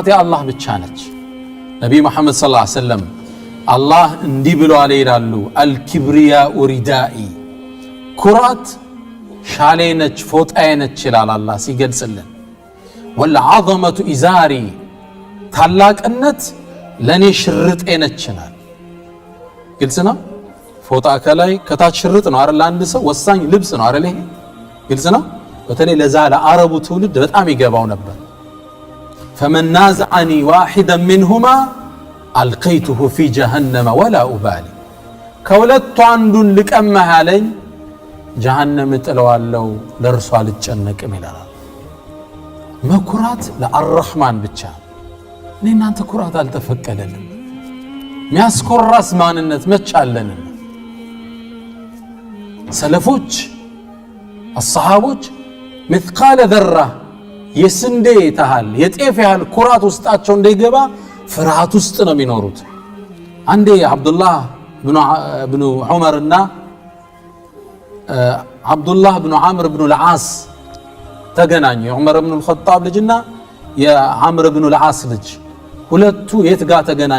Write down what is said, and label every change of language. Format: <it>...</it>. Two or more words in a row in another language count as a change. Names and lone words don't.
<am>የአላህ ብቻ ነች። ነቢይ መሐመድ</am> <ar>صلى الله عليه وسلم</ar> <am>አላህ እንዲህ ብለዋል ይላሉ፣</am> <ar>الكبرياء ردائي፣</ar> <am>ኩራት ሻሌ ነች ፎጣዬ ነች ይላል አላህ ሲገልጽልን።</am> <ar>والعظمة إزاري፣</ar> <am>ታላቅነት ለኔ ሽርጤ ነች ይላል። ግልጽ ነው። ፎጣ ከላይ ከታች ሽርጥ ነው አይደል? አንድ ሰው ወሳኝ ልብስ ነው አይደል? ይሄ ግልጽ ነው። በተለይ ለዛ ለአረቡ ትውልድ በጣም ይገባው ነበር።</am> <ar>فمن نازعني واحدا منهما ألقيته في جهنم ولا أبالي،</ar> <am>ከሁለቱ አንዱን ልቀማህ አለኝ ጀሃነም እጥለዋለሁ ለእርሱ አልጨነቅም ይላል። መኩራት ለአርረህማን ብቻ። እኔ እናንተ ኩራት አልተፈቀደልንም። ሚያስኮራስ ማንነት መቻለን። ሰለፎች አሰሃቦች</am> <ar>مثقال ذرة</ar> <am>የስንዴ ታህል የጤፍ ያህል ኩራት ውስጣቸው እንደይገባ ፍርሃት ውስጥ ነው የሚኖሩት። አንዴ አብዱላህ ብኑ ዑመርና አብዱላህ ብኑ ዓምር ብኑ ልዓስ ተገናኙ። የዑመር ብኑ ልኸጣብ ልጅና የዓምር ብኑ ልዓስ ልጅ ሁለቱ የት ጋር ተገናኙ?</am>